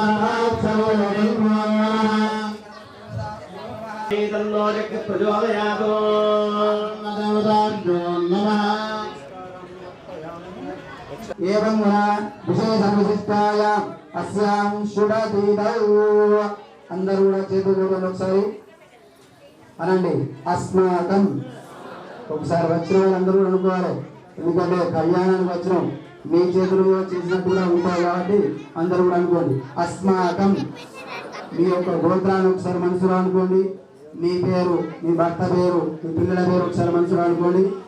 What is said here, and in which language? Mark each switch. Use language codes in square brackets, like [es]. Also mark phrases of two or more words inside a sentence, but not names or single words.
[sa] तन्नो जगत् प्रचोदयातो देवताभ्यो नमः एवं विशेषविशिष्टाय अस्यां शुडतीदौ [te] అందరూ కూడా చేతులు చూడండి ఒకసారి అనండి అస్మాకం ఒకసారి వచ్చిన వాళ్ళందరూ అనుకోవాలి ఎందుకంటే కళ్యాణానికి వచ్చినాం మీ చేతులు చేసినట్టు కూడా ఉంటాయి కాబట్టి అందరూ కూడా అనుకోండి అస్మాకం మీ యొక్క గోత్రాన్ని ఒకసారి మనసులో అనుకోండి మీ పేరు మీ భర్త పేరు మీ పిల్లల పేరు ఒకసారి మనసులో అనుకోండి